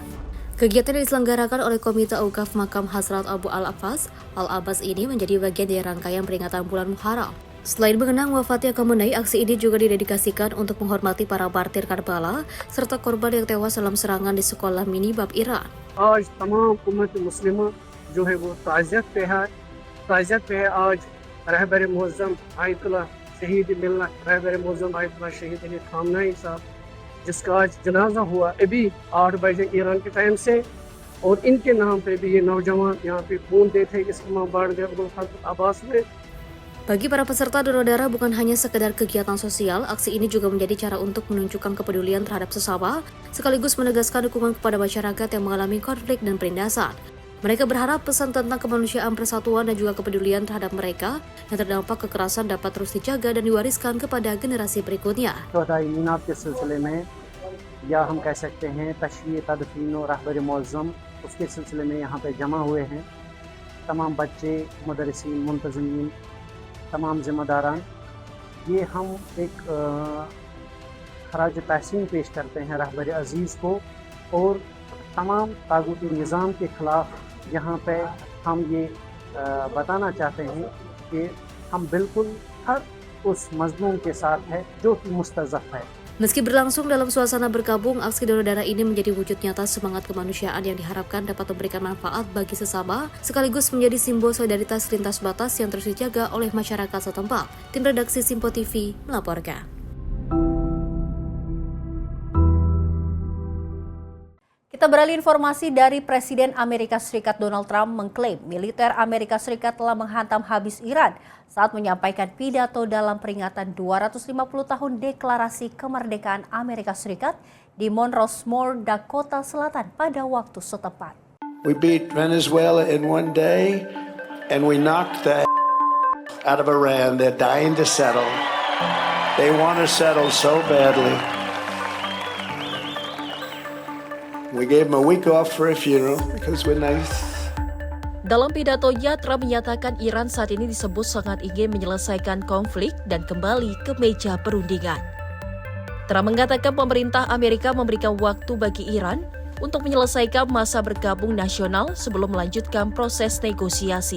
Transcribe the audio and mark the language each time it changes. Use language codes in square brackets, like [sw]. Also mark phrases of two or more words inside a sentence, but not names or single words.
[id] Kegiatan yang diselenggarakan oleh Komite Aukaf Makam Hazrat Abu Al-Abbas ini menjadi bagian dari rangkaian peringatan bulan Muharram. Selain mengenang wafatnya Khamenei, aksi ini juga didedikasikan untuk menghormati para martir Karbala serta korban yang tewas dalam serangan di sekolah minibab Iran. [ur] آج تمام امت مسلمہ جو ہے وہ تعزیت پہ ہے آج رہبر معظم آیت اللہ شہید ملنا رہبر معظم آیت اللہ شہید علی خامنہ ای صاحب جسکا آج جنازہ ہوا ابھی 8 بجے ایران کے ٹائم سے، اور انکے نام پہ بھی یہ نوجوان یہاں پہ خون دیتے اسلام باڑھ گئے آواس میں. [id] Bagi para peserta donor darah bukan hanya sekedar kegiatan sosial, aksi ini juga menjadi cara untuk menunjukkan kepedulian terhadap sesama, sekaligus menegaskan dukungan kepada masyarakat yang mengalami konflik dan penindasan. Mereka berharap pesan tentang kemanusiaan, persatuan, dan juga kepedulian terhadap mereka yang terdampak kekerasan dapat terus dijaga dan diwariskan kepada generasi berikutnya. [ur] تدائینات کے سلسلے میں، یا ہم کہہ سکتے ہیں تشریح تدفین اور رہبر معظم، اسکے سلسلے میں یہاں پہ جمع ہوئے ہیں تمام بچے، مدرسین، منتظمین، تمام ذمہ داران. یہ ہم ایک خراج تحسین پیش کرتے ہیں رہبر عزیز کو، اور تمام طاغوتی نظام کے خلاف یہاں پہ ہم یہ بتانا چاہتے ہیں کہ ہم بالکل ہر اس مظلوم کے ساتھ ہے جو کہ مستضعف ہے. [id] Meski berlangsung dalam suasana berkabung, aksi donor darah ini menjadi wujud nyata semangat kemanusiaan yang diharapkan dapat memberikan manfaat bagi sesama, sekaligus menjadi simbol solidaritas lintas batas yang terus dijaga oleh masyarakat setempat. Tim redaksi Simpo TV melaporkan. Kita beralih informasi dari Presiden Amerika Serikat Donald Trump mengklaim militer Amerika Serikat telah menghantam habis Iran saat menyampaikan pidato dalam peringatan 250 tahun Deklarasi Kemerdekaan Amerika Serikat di Monroe, Dakota Selatan pada waktu setempat. [en] We beat Venezuela in one day and we knocked the out of Iran. They're dying to settle. They want to settle so badly. We gave them a week off for a funeral because we're nice. [id] Dalam pidatonya, Trump menyatakan Iran saat ini disebut sangat ingin menyelesaikan konflik dan kembali ke meja perundingan. Trump mengatakan pemerintah Amerika memberikan waktu bagi Iran untuk menyelesaikan masa bergabung nasional sebelum melanjutkan proses negosiasi.